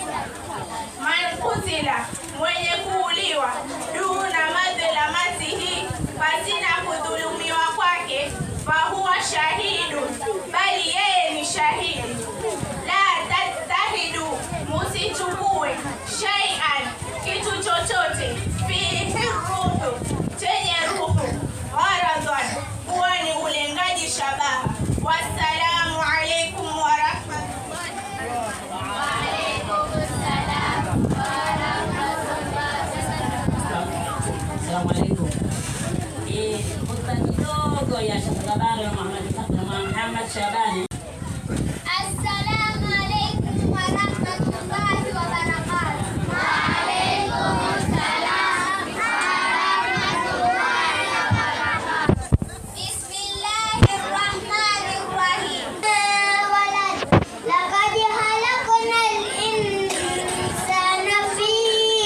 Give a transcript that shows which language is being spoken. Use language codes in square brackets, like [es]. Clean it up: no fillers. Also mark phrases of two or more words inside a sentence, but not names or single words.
[ar] من قتل, [sw] mwenye kuuliwa, [ar] دون مظلمته, [sw] pasina kudhulumiwa kwake, [ar] فهو شهيد, [sw] bali yeye ni shahidi. [ar] لا تتخذوا, [sw] musichukue, shay'an, kitu chochote, [ar] فيه روح, [sw] chenye ruhu, gharadhan, kuwa ni ulengaji shabaha. [ar] والسلام عليكم ورحمة الله وعليكم السلام ورحمة الله. السلام عليكم. [sw] Khutbah kidogo ya Sheikh Habari Muhammad Shabani. [ar] السلام عليكم ورحمة الله وبركاته. وعليكم السلام ورحمة الله وبركاته. بسم الله الرحمن الرحيم. ولد، لقد خلقنا الإنسان في